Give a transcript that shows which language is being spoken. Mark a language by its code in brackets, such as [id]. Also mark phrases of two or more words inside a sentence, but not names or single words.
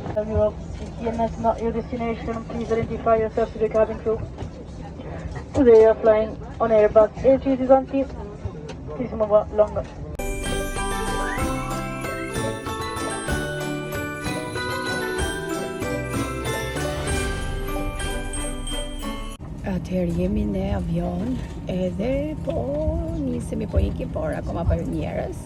[en] Europe. If Vienna is not your destination, please identify yourself to the cabin crew. Today you are flying on Airbus A320. Please move longer. [sq] Atëherë jemi në avion edhe po nisemi po ikim, por akoma pa njerëz.